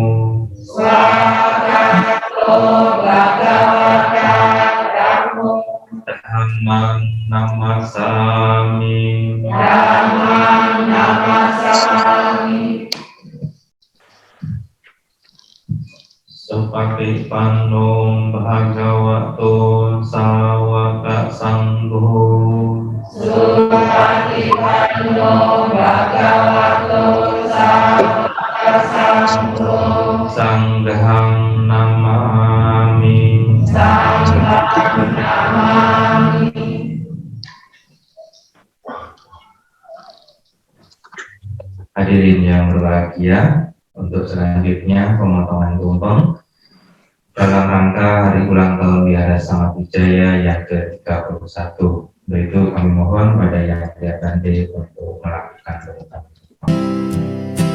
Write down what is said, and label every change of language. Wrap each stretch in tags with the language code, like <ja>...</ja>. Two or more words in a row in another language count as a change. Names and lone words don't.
<pi>Swakato Bhagavata Dhammo Dhammang Namasami Dhammang Namasami Supatipanno Bhagavato Sawaka Sangho Supatipanno Bhagavato Sawaka Sangho Sanghang Namami Sanghang Namami.</pi> <id>Hadirin yang berbahagia, untuk selanjutnya pemotongan tumpeng dalam rangka hari ulang tahun Wihara Samakijaya yang ke-31. Untuk itu kami mohon pada yang kelihatan untuk melakukan tumpeng.</id>